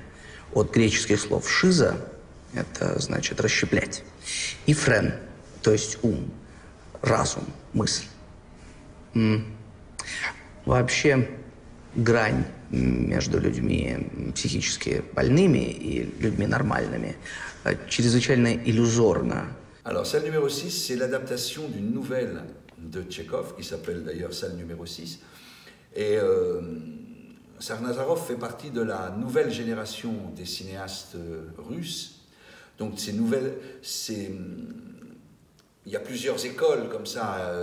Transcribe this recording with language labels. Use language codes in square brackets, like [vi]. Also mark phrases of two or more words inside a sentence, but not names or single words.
[ru] От греческих слов «шиза» – это значит «расщеплять», и «френ», то есть ум, разум, мысль. Вообще, грань между людьми психически больными и людьми нормальными чрезвычайно иллюзорна. [fr] Alors, salle numéro 6, c'est l'adaptation d'une nouvelle de Tchekhov, qui s'appelle d'ailleurs salle numéro 6. Et Sarnazarov fait partie de la nouvelle génération des cinéastes russes. Donc, ces nouvelles, il y a plusieurs écoles comme ça.